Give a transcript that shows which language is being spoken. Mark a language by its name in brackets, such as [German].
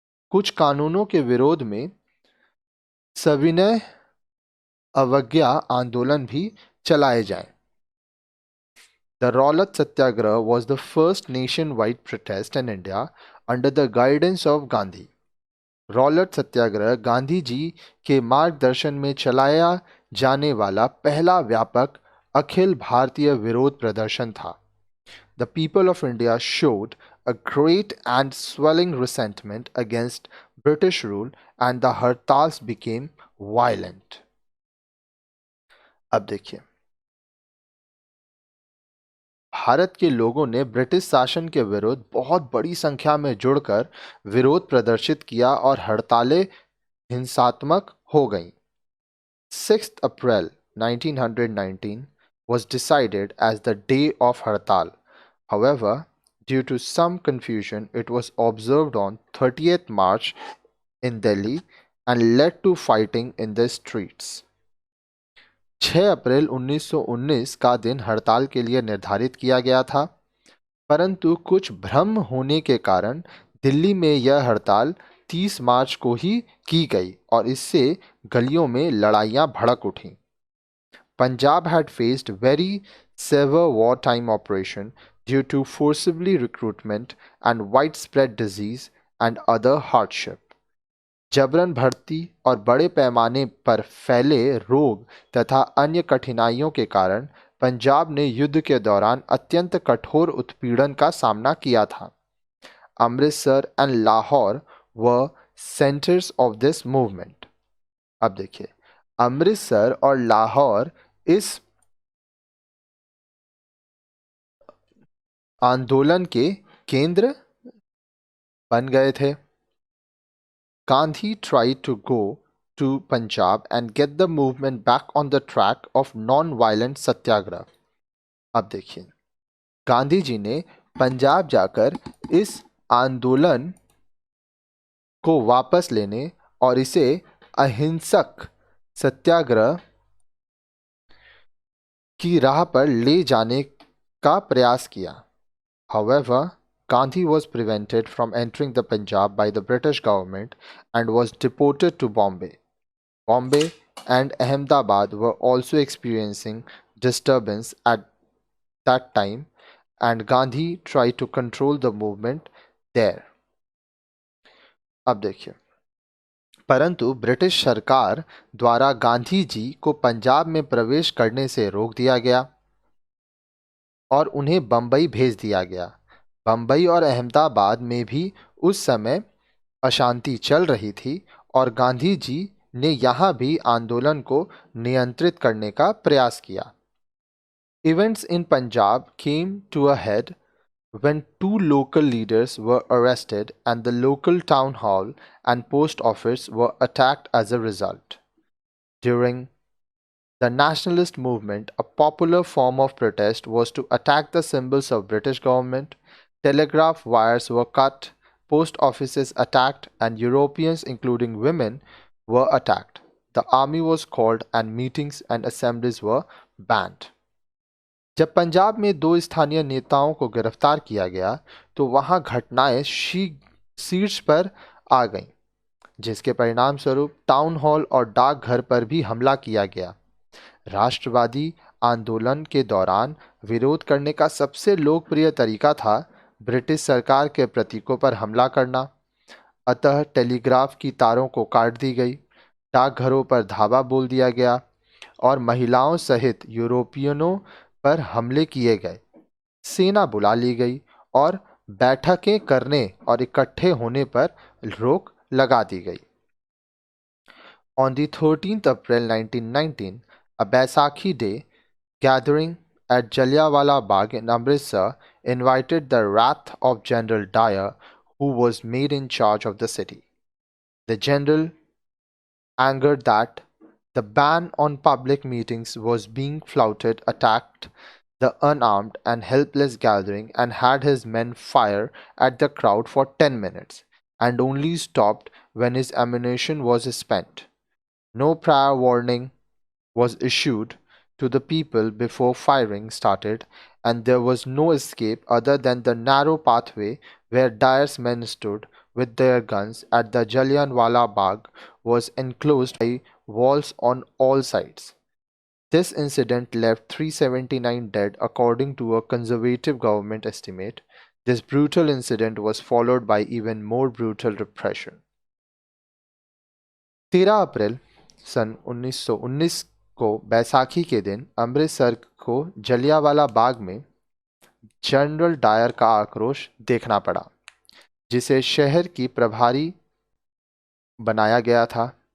[Hindi] कुछ कानूनों के विरोध में सविनय अवज्ञा आंदोलन भी चलाए जाएं। [English] The Rowlatt Satyagraha was the first nationwide protest in India under the guidance of Gandhi. [Hindi] Rowlatt सत्याग्रह गांधी जी के मार्गदर्शन में चलाया जाने वाला पहला व्यापक अखिल भारतीय विरोध प्रदर्शन था। [English] The people of India showed a great and swelling resentment against British rule and the hartals became violent. [Hindi] अब देखिए, भारत के लोगों ने ब्रिटिश शासन के विरुद्ध बहुत बड़ी संख्या में जुड़कर विरोध प्रदर्शित किया और हड़तालें हिंसात्मक हो गईं। [English] 6th April 1919 was decided as the day of Hartal. However, due to some confusion, it was observed on 30th March in Delhi and led to fighting in the streets. [Hindi] 6 अप्रैल 1919 का दिन हड़ताल के लिए निर्धारित किया गया था, परंतु कुछ भ्रम होने के कारण दिल्ली में यह हड़ताल 30 मार्च को ही की गई और इससे गलियों में लड़ाइयां भड़क उठीं। [English] Punjab had faced very severe wartime operation due to forcibly recruitment and widespread disease and other hardship. [Hindi] जबरन भर्ती और बड़े पैमाने पर फैले रोग तथा अन्य कठिनाइयों के कारण पंजाब ने युद्ध के दौरान अत्यंत कठोर उत्पीड़न का सामना किया था। [English] Amritsar and Lahore were centres of this movement. [Hindi] अब देखिए, अमृतसर और लाहौर इस आंदोलन के केंद्र बन गए थे। [English] Gandhi tried to go to Punjab and get the movement back on the track of non-violent satyagraha. [Hindi] अब देखिए, गांधी जी ने पंजाब जाकर इस आंदोलन को वापस लेने और इसे अहिंसक सत्याग्रह की राह पर ले जाने का प्रयास किया। [English] However, Gandhi was prevented from entering the Punjab by the British government and was deported to Bombay. Bombay and Ahmedabad were also experiencing disturbance at that time, and Gandhi tried to control the movement there. [Hindi] अब देखिए, परंतु British सरकार द्वारा गांधी जी को पंजाब में प्रवेश करने से रोक दिया गया और उन्हें बंबई भेज दिया गया। बंबई और अहमदाबाद में भी उस समय अशांति चल रही थी और गांधी जी ने यहाँ भी आंदोलन को नियंत्रित करने का प्रयास किया। [English] Events in Punjab came to a head when two local leaders were arrested and the local town hall and post office were attacked as a result. During the nationalist movement, a popular form of protest was to attack the symbols of British government. Telegraph wires were cut, post offices attacked, and Europeans, including women, were attacked. The army was called and meetings and assemblies were banned. [Hindi] जब पंजाब में दो स्थानीय नेताओं को गिरफ्तार किया गया तो वहां घटनाएं शीर्ष पर आ गईं, जिसके परिणाम स्वरूप टाउन हॉल और डाकघर पर भी हमला किया गया। राष्ट्रवादी आंदोलन के दौरान विरोध करने का सबसे लोकप्रिय तरीका था ब्रिटिश सरकार के प्रतीकों पर हमला करना। अतः टेलीग्राफ की तारों को काट दी गई, डाकघरों पर धावा बोल दिया गया और महिलाओं सहित यूरोपियनों पर हमले किए गए। सेना बुला ली गई और बैठकें करने और इकट्ठे होने पर रोक लगा दी गई। [English] On the 13th April 1919, a Baisakhi Day gathering at Jallianwala Bagh in Amritsar invited the wrath of General Dyer, who was made in charge of the city. The general, angered that the ban on public meetings was being flouted, attacked the unarmed and helpless gathering and had his men fire at the crowd for 10 minutes and only stopped when his ammunition was spent. No prior warning was issued to the people before firing started, and there was no escape other than the narrow pathway where Dyer's men stood with their guns at the Jallianwala Bagh was enclosed by walls on all sides. This incident left 379 dead according to a conservative government estimate. This brutal incident was followed by even more brutal repression. [Hindi] 13 अप्रैल सन 1919 को बैसाखी के दिन अमृतसर को जलियांवाला बाग में general Dyer का आक्रोश देखना पड़ा, जिसे शहर की प्रभारी बनाया गया था।